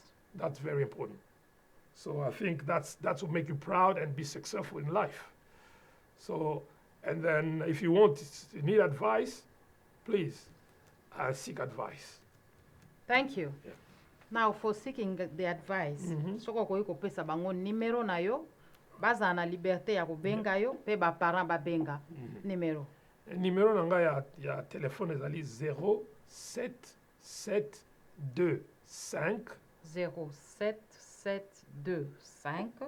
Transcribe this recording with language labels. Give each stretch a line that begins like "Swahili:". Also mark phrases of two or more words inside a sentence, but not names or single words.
English: That's very important. So I think that's what make you proud and be successful in life. So, and then if you need advice, please seek advice. Thank you. Yeah. Now for seeking the advice,
Lingala: soko koyi kopesa bango numéro na yo, baza na liberté ya kobenga yo, pe ba parents babenga numéro. Numéro nanga ya téléphone ezali 0772 07725